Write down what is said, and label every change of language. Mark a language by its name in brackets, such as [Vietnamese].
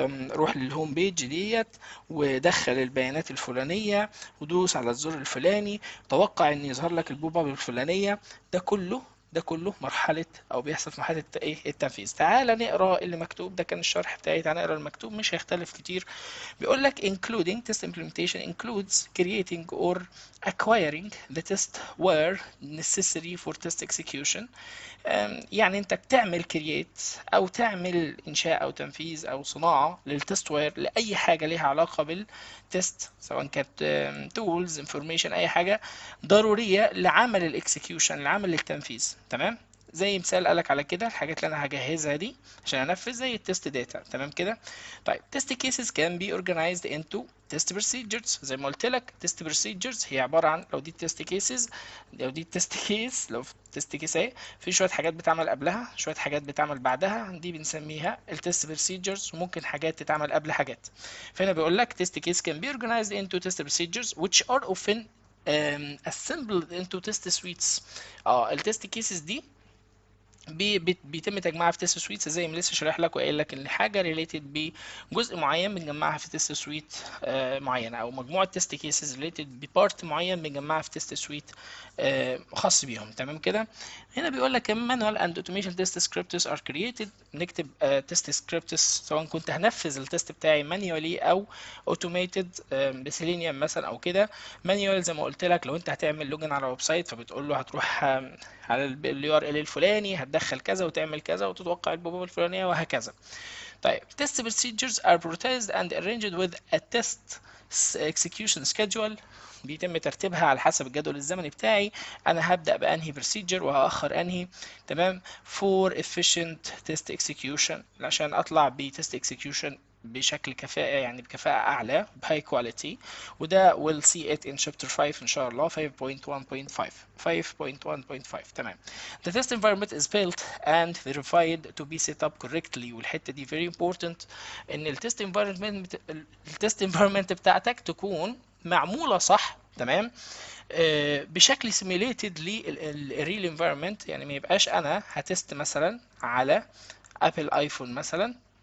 [Arabic] روح للهوم بيج ديت ودخل البيانات الفلانيه ودوس على الزر الفلاني، توقع ان يظهر لك البوب اب الفلانيه. ده كله مرحلة أو بيحصل في مرحلة إيه التنفيذ. تعال نقرا اللي مكتوب، ده كان الشرح بتاعي. تعال نقرا المكتوب مش هيختلف كتير. بيقول لك [English] including test implementation includes creating or acquiring the test where necessary for test execution. [Arabic] يعني انت بتعمل كرييت او تعمل انشاء او تنفيذ او صناعه للتست وير لاي حاجه ليها علاقه بالتست، سواء كانت تولز انفورميشن اي حاجه ضروريه لعمل الاكسكيوشن لعمل التنفيذ. تمام. زي مثال قالك على كده الحاجات اللي انا هجهزها دي عشان انفذ زي التست داتا. تمام كده. طيب [English] test cases can be organized into test procedures. [Arabic] زي ما قلت لك test procedures هي عباره عن لو دي test cases، لو دي test case، لو في test case اهي في شويه حاجات بتعمل قبلها شويه حاجات بتعمل بعدها، دي بنسميها التست procedures. وممكن حاجات تتعمل قبل حاجات. فهنا بيقول لك [English] test case can be organized into test procedures which are often assembled into test suites. [Arabic] التست كيسز دي بيتم تجميعها في تيست سويت زي ما لسه شارح لك وقايل لك ان حاجه ريليتد بجزء معين بنجمعها في تيست سويت معينه، او مجموعه تيست كيسز ريليتد ببارت معين بنجمعها في تيست سويت خاص بيهم. تمام كده. هنا بيقول لك [English] manual and automation test scripts are created. [Arabic] نكتب تيست سكريبتس سواء كنت هنفذ التيست بتاعي مانيوالي او اوتوميتد بسيلينيوم مثلا او كده. مانيوال زي ما قلت لك لو انت هتعمل لوجن على ويب سايت فبتقول له هتروح على اليو ار ال الفلاني هتدخل كذا وتعمل كذا وتتوقع البوابه الفلانيه وهكذا. طيب [English] test procedures are prioritized and arranged with a test execution schedule. [Arabic] بيتم ترتيبها على حسب الجدول الزمني بتاعي. انا هبدا بانهي بروسيجر وهاخر انهي. تمام. [English] for efficient test execution [Arabic] عشان اطلع بتست execution بشكل كفاءة، يعني بكفاءة أعلى بهاي كواليتي. وده [English] we'll see it in chapter 5 [Arabic] إن شاء الله [English] 5.1.5. [Arabic] 5.1.5. تمام. [English] The test environment is built and verified to be set up correctly. [Arabic] والحتة دي [English] very important [Arabic] إن التست environment بتاعتك تكون معمولة صح. تمام. بشكل سيميليتد للريل انفايرمنت، يعني ما يبقاش انا هتست مثلا على ابل ايفون مثلا.